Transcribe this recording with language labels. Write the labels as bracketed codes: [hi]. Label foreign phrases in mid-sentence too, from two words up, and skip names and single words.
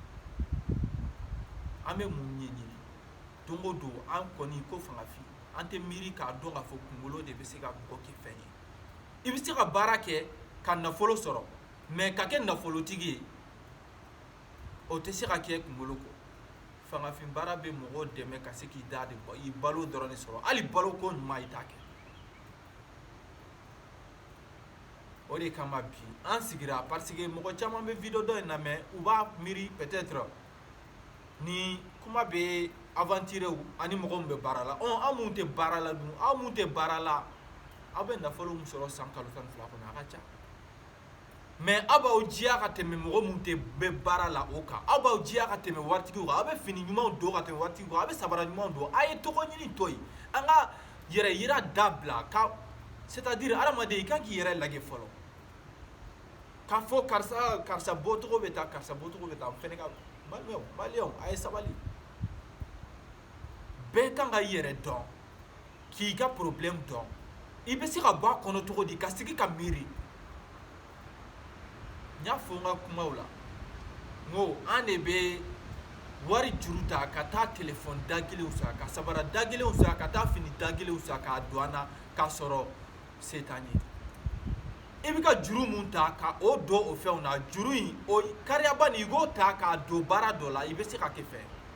[bm] an bɛ mun ɲɛɲini don o don an kɔni ko fangafin an tɛ miiri k'a dɔn k'a fɔ kunkolo de bɛ se ka mɔgɔ kɛ fɛn ye i bɛ se ka baara kɛ ka nafolo sɔrɔ mais ka kɛ nafolotigi ye o tɛ se ka kɛ kunkolo kɔ fangafin baara bɛ mɔgɔw dɛmɛ ka se k'i da de bɔ i balo dɔrɔn de sɔrɔ hali baloko ɲuman i t'a kɛ o de kama bi an sigira [fr] parce que [bm] mɔgɔ caman bɛ video dɔ in lamɛn u b'a miiri peut-être ni kuma bɛ aventurew ani mɔgɔ min bɛ baara la an mun tɛ baara la dun aw mun tɛ baara la aw bɛ nafolo min sɔrɔ san kalo 12 kɔnɔ a ka ca mais aw b'aw diya ka tɛmɛ mɔgɔ mun tɛ bɛ baara la o kan aw b'aw diya ka tɛmɛ waritigiw kan aw bɛ fini ɲumanw don ka tɛmɛ waritigiw kan aw bɛ sabara ɲumanw don a ye tɔgɔ ɲini to yen an ka yɛrɛ yira dabila ka [fr] c'est à dire [bm] hadamaden i kan k'i yɛrɛ lajɛ fɔlɔ k'a fɔ karisa bɔcogo bɛ taa karisa bɔcogo bɛ taa n fɛnɛ ka maliyɛnw a ye sabali bɛɛ kan ka i yɛrɛ dɔn k'i ka problème dɔn i bɛ se ka bɔ a kɔnɔ cogo di ka sigi ka miiri n y'a fɔ n ka kumaw la n ko an de bɛ wari juru ta ka taa téléphone da kelenw san ka sabara da kelenw san ka taa fini da kelenw san k'a don an na k'a sɔrɔ se t'an ye i bɛ ka juru mun ta ka o don o fɛnw na juru in o kariyaba nin i k'o ta k'a don baara dɔ la i bɛ se ka kɛ fɛn